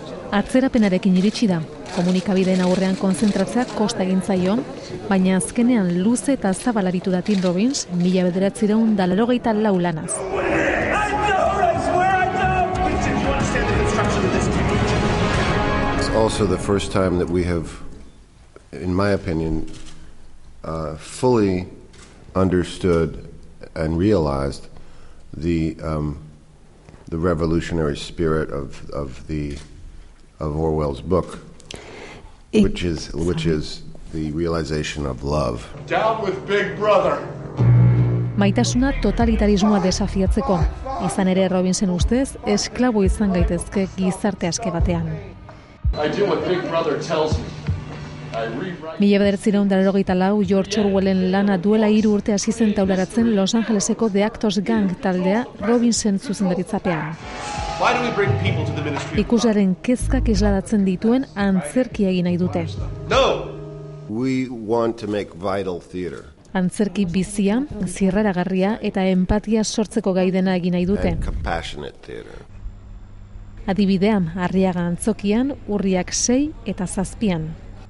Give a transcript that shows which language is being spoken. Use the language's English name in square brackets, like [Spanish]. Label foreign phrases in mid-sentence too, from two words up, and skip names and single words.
[Basque] Atzerapenarekin iritsi da. Komunikabideen aurrean konzentratzea kosta egin zaio, baina azkenean luze eta zabal aritu da Tim Robbins 1984 lanaz. [English] It's also the first time that we have, in my opinion, fully understood and realized the revolutionary spirit of Orwell's book, which is the realization of love. Down with Big Brother. [Basque] Maitasuna totalitarismoa desafiatzeko. Izan ere Robbinsen ustez, esklabo izan gaitezke gizarte aske batean. [English] I do what Big Brother tells me. [Basque] 1984 George Orwellen lana duela 3 urte hasi zen taularatzen Los Angeleseko The Actors Gang taldea Robbinsen zuzendaritzapean. Ikusaren kezkak isladatzen dituen antzerkia egin nahi dute. [English] We want to make vital theater. [Basque] Antzerki bizia, zirraragarria eta empatia sortzeko gai dena egin nahi dute. [English] And compassionate theater. [Basque] Adibidea, Arriaga antzokian, urriak 6 eta 7.